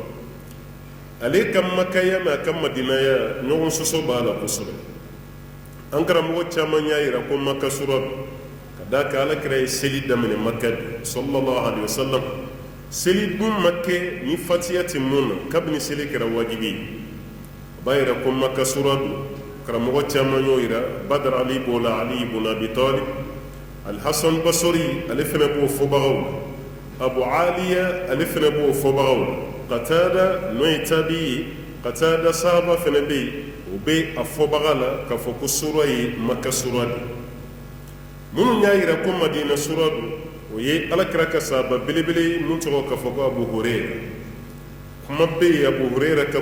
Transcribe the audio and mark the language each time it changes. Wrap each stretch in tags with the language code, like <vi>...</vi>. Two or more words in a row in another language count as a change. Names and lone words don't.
<bm>ale ka makaya mɛ a ka madinaya ɲɔgɔn sɔsɔ b'a la kosɛbɛ an karamɔgɔ caman y'a yira ko maka sura ka d'a kan alakira ye seli daminɛ maka de</bm> <ar>صلى الله عليه وسلم</ar> <bm>seli dun ma kɛ ni fatiha tɛ mun na kabini seli kɛra wajibi ye o b'a yira ko maka sura don karamɔgɔ caman y'o yira badar ali b'o la ali ibn abi talib alhasan basori ale fana b'o fɔbagaw la abu aliya ale fana b'o fɔbagaw la qatada n'o ye tabi ye qatada sahaba fana bɛ yen o bɛ a fɔbaga la k'a fɔ ko sura ye maka sura de minnu y'a yira ko madina sura don o ye alakira ka sahaba belebele mun tɔgɔ k'a fɔ ko abu hurayra kuma bɛ yen abu hurayra ka</bm>